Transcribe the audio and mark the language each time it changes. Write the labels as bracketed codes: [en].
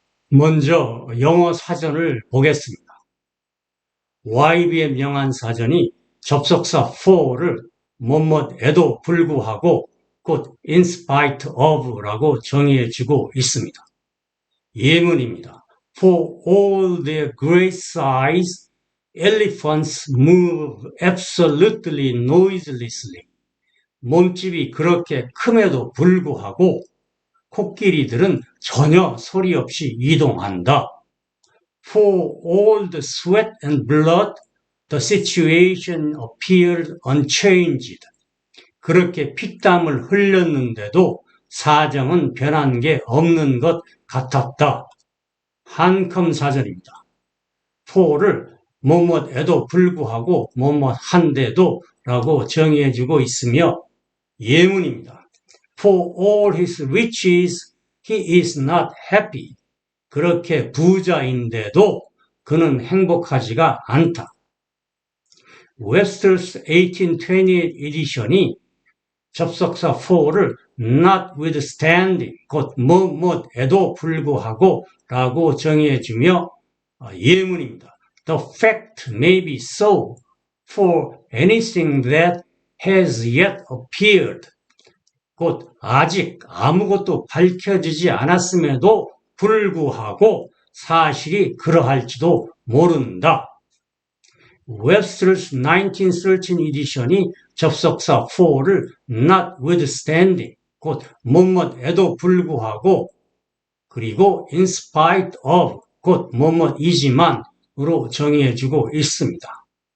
[ko] 먼저 영어 사전을 보겠습니다. YBM 영한사전이 접속사 for를 뭐뭇에도 불구하고 곧 [en] in spite of [ko] 라고 정의해주고 있습니다. 예문입니다. [en] For all their great size, elephants move absolutely noiselessly. [ko] 몸집이 그렇게 큼에도 불구하고 코끼리들은 전혀 소리 없이 이동한다. [en] For all the sweat and blood, the situation appeared unchanged. [ko] 그렇게 피땀을 흘렸는데도 사정은 변한 게 없는 것 같았다. 한컴 사전입니다. for를 뭐뭇에도 불구하고 뭐뭇한데도 라고 정의해주고 있으며, 예문입니다. [en] For all his riches, he is not happy. [ko] 그렇게 부자인데도 그는 행복하지가 않다. Webster's 1828 에디션이 접속사 for를 notwithstanding, 곧 뭐뭇에도 불구하고 라고 정의해주며 예문입니다. [en] The fact may be so for anything that has yet appeared. [ko] 곧 아직 아무것도 밝혀지지 않았음에도 불구하고 사실이 그러할지도 모른다. Webster's 1913 에디션이 접속사 for를 notwithstanding, 곧 뭐뭇에도 불구하고, 그리고 [en] in spite of, [ko] 곧 뭐뭇이지만 으로 정의해주고 있습니다.